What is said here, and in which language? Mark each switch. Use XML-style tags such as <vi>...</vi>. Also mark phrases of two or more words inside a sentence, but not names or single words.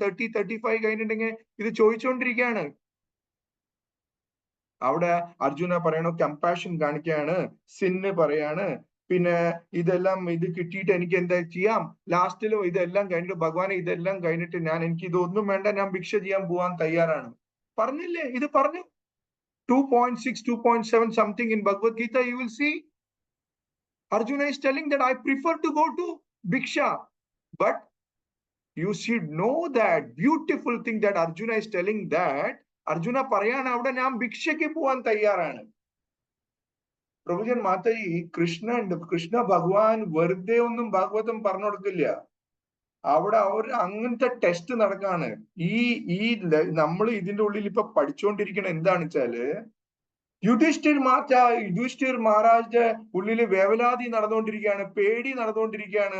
<ml>30-35 കഴിഞ്ഞിട്ടുണ്ടെങ്കിൽ ഇത് ചോദിച്ചുകൊണ്ടിരിക്കുകയാണ്. അവിടെ അർജുന പറയണു, കമ്പാഷൻ കാണിക്കുകയാണ്, സിന്ന് പറയാണ്, പിന്നെ ഇത് കിട്ടിയിട്ട് എനിക്ക് എന്താ ചെയ്യാം? ലാസ്റ്റിലും ഇതെല്ലാം കഴിഞ്ഞിട്ട് ഭഗവാനെ ഇതെല്ലാം കഴിഞ്ഞിട്ട് എനിക്ക് ഇതൊന്നും വേണ്ട, ഞാൻ ഭിക്ഷ ചെയ്യാൻ പോവാൻ തയ്യാറാണ്. പറഞ്ഞില്ലേ? ഇത് പറഞ്ഞു 2.6, 2.7</ml> <en>something in Bhagavad Gita. you will see Arjuna is telling that I prefer to go to Bhiksha. But you should know that beautiful thing that Arjuna is telling that Arjuna</en> <ml>പറയണ അവിടെ ഞാൻ ഭിക്ഷയ്ക്ക് പോവാൻ തയ്യാറാണ്. Prabhujan Mataji, Krishna Bhagwan വെറുതെ ഒന്നും ഭാഗവതം പറഞ്ഞു കൊടുക്കില്ല. അവിടെ അങ്ങനത്തെ ടെസ്റ്റ് നടക്കാണ്. നമ്മൾ ഇതിന്റെ ഉള്ളിൽ ഇപ്പൊ പഠിച്ചുകൊണ്ടിരിക്കണ എന്താന്ന് വെച്ചാല് യുധിഷ്ഠിർ മഹാരാജന്റെ ഉള്ളില് വേവലാതി നടന്നുകൊണ്ടിരിക്കുകയാണ്, പേടി നടന്നുകൊണ്ടിരിക്കുകയാണ്.</ml>